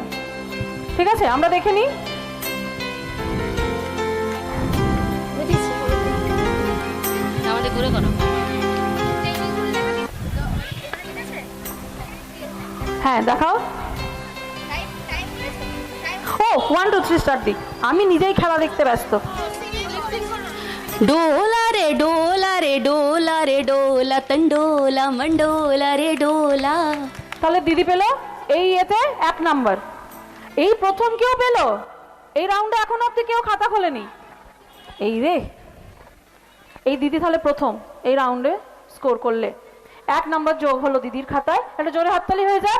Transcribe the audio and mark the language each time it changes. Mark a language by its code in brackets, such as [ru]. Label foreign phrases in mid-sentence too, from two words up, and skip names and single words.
[bn] ঠিক আছে, আমরা দেখে নিই। হ্যাঁ দেখাও। ও 1 2 3 স্টার্ট দি। আমি নিজেই খেলা দেখতে ব্যস্ত। [hi] डोला रे डोला रे डोला रे डोला तंडोला मंडोला रे डोला। [bn] তাহলে দিদি পেল এই এতে 1 নাম্বার। এই প্রথম কেউ পেল এই রাউন্ডে, এখনো অব্দি কেউ খাতা খোলেনি। এই রে, এই দিদি তাহলে প্রথম এই রাউন্ডে স্কোর করলে। 1 নম্বর যোগ হলো দিদির খাতায়, একটা জোরে হাততালি হয়ে যাক।